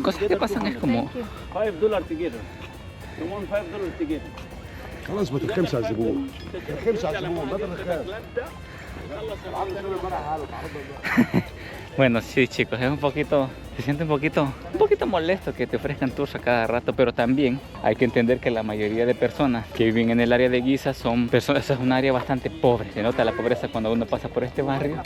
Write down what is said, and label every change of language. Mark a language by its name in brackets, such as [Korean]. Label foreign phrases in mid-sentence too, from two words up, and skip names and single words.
[Spanish] que pasan es como... [English] $5 together. You want $5 together. [Arabic] خلاص ما ترخمش على الزبون ترخمش على الزبون ما ترخم [Spanish] Bueno, sí, chicos, es un poquito, se siente un poquito molesto que te ofrezcan tours a cada rato, pero también hay que entender que la mayoría de personas que viven en el área de Giza son personas, es un área bastante pobre, se nota la pobreza cuando uno pasa por este barrio.